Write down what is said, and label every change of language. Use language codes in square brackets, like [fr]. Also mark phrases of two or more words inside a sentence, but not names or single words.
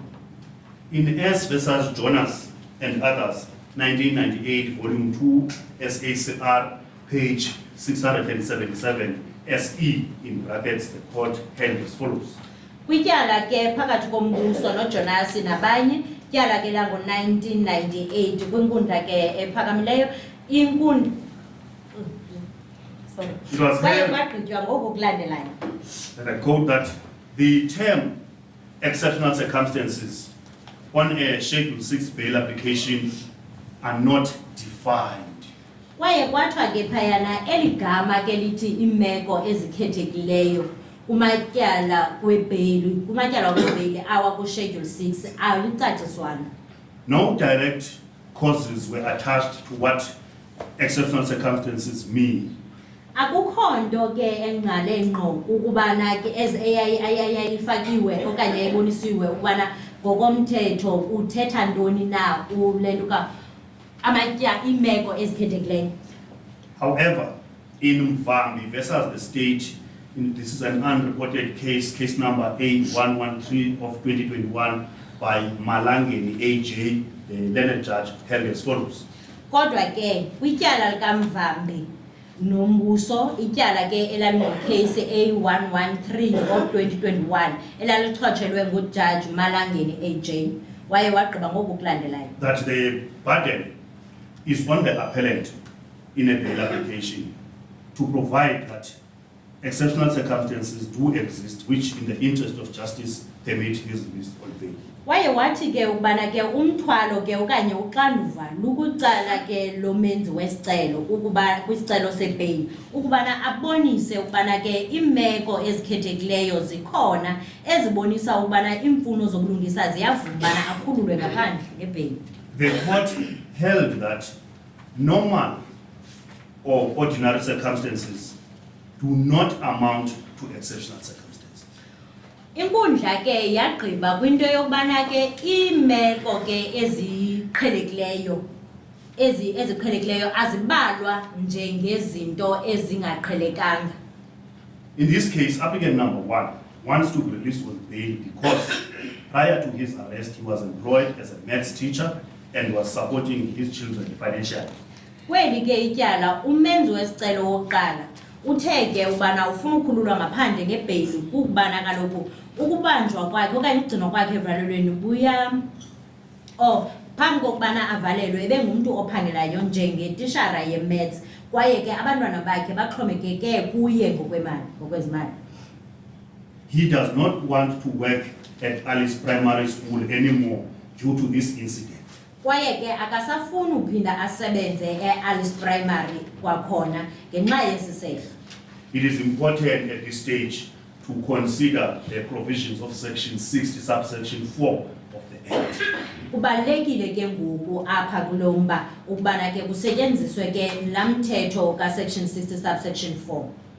[en] In S versus Jonas and others, 1998, volume 2, SACR, page 677, SE, in brackets, the court held as follows. [xh] Kwityala ke phakathi kombuso noJonas nabanye tyala ke lango-1998 kwinkundla ke ephakamileyo inkundla [en] It was [xh] kwaye [en] held, [xh] kwagqitywa ngoku kulandelayo. [en] and I quote, that the term exceptional circumstances on a Schedule 6 bail application are not defined. [xh] Kwaye kwathiwa ke phayana eli gama ke lithi imeko ezikhethekileyo kumatyala webheyili awa ku-Schedule 6 awulicaciswana. [en] No direct causes were attached to what exceptional circumstances mean. [xh] Akukho nto ke engqale ngqo ukubana ke eyayifakiwe okanye yayibonisiwe ukubana ngokomthetho uthetha ntoni na ulento ka amatya imeko ezikhethekileyo. [en] However, in Mvambi versus the state, this is an unreported case number A113 of 2021 by Malangeni AJ, the learned judge, held as follows. [xh] Kodwa ke kwityala likaMvambi nombuso ityala ke elalingocase A113 of 2021 elalichotshelwe nguJudge Malangeni AJ waye wagqiba ngoku kulandelayo. [en] That the burden is on the appellant in a bail application to provide that exceptional circumstances do exist which in the interest of justice permit his release on bail. [xh] Waye wathi ke ubana ke umthwalo ke okanye uxanduva lukucala ke lomenzi wesicelo ukuba kwisicelo sebheyili ukubana abonise ukubana ke imeko ezikhethekileyo zikhona ezibonisa ukubana imfuno zobulungisa ziyavuma ubana akhululwe ngaphandle ngebheyili. [en] The court held that normal or ordinary circumstances do not amount to exceptional circumstances. [xh] Inkundla ke yagqiba kwinto yokubana ke imeko ke eziqhelekileyo azibalwa njengezinto ezingaqhelekanga. [en] In this case, applicant number 1 wants to be released on bail because prior to his arrest, he was employed as a maths teacher and was supporting his children financially. [xh] Kweli ke ityala umenzi wesicelo wokuqala uthe ke ubana ufuna ukukhululwa ngaphandle ngebheyili ukubana kaloku ukubanjwa kwakhe okanye ukugcinwa kwakhe evalelweni phambi kokubana avalelwe ebengumntu ophangelayo njengetishara ye-maths kwaye ke abantwana bakhe baxhomekeke kuye ngokwezimali. [en] He does not want to work at Alice Primary School anymore due to this incident. [xh] Kwaye ke akasafuni uphinda asebenze eAlice Primary kwakhona ngenxa yesisehlo. [en] It is important at this stage to consider the provisions of section 60 subsection 4 of the Act. [xh] Kubalulekile ke ngoku apha kulomba ukubana ke kusetyenziswe ke lamthetho ka [en] section 60 subsection 4.